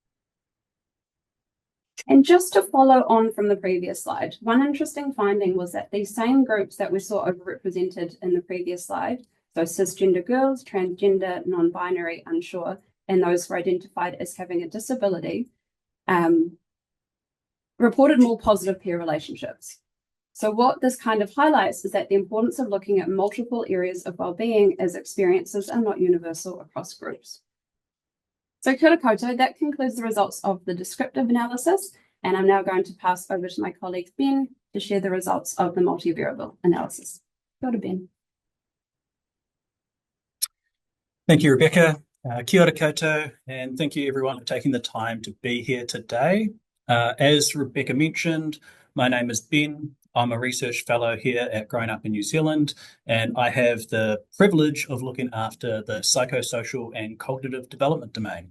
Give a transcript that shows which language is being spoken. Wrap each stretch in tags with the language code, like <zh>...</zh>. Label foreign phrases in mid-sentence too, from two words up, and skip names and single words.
<en>And just to follow on from the previous slide, one interesting finding was that these same groups that we saw overrepresented in the previous slide, so cisgender girls, transgender, non-binary, unsure, and those who are identified as having a disability, reported more positive peer relationships. So what this kind of highlights is that the importance of looking at multiple areas of well-being as experiences are not universal across groups.</en> <mi>So kia ora koutou,</mi> <en>that concludes the results of the descriptive analysis, and I'm now going to pass over to my colleague Ben to share the results of the multivariable analysis. Go to Ben. Thank you, Rebecca.</en> <mi>Kia ora koutou,</mi> <en>and thank you everyone for taking the time to be here today. As Rebecca mentioned, my name is Ben. I'm a research fellow here at Growing Up in New Zealand, and I have the privilege of looking after the psychosocial and cognitive development domain.</en>